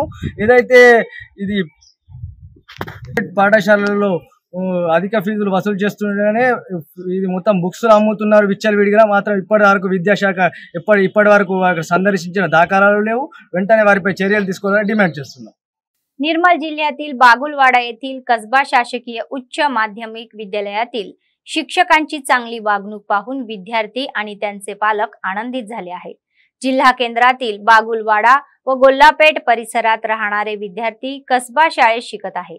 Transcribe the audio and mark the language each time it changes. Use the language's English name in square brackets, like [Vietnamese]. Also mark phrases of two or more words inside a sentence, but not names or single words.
[Telugu] ఏదైతే ఇది పాఠశాలల్లో అధిక ఫీజులు వసూలు చేస్తుండగానే ఇది మొత్తం బుక్స్ అమ్ముతున్నారు విచ్చలవిడిగా. మాత్రం ఇప్పటి వరకు విద్యాశాఖ ఇప్పటి వరకు సందర్శించిన దాఖలాలు లేవు. వెంటనే వారిపై చర్యలు తీసుకోవాలని డిమాండ్ చేస్తున్నాం. [Marathi] निर्मल जिल्ह्यातील बागुलवाडा येथील कसबा शासकीय उच्च माध्यमिक विद्यालयातील शिक्षकांची चांगली वागणूक पाहून विद्यार्थी आणि त्यांचे पालक आनंदित झाले आहेत. जिल्हा केंद्रातील बागुलवाडा व गोल्लापेठ परिसरात राहणारे विद्यार्थी कसबा शाळेत शिकत आहेत.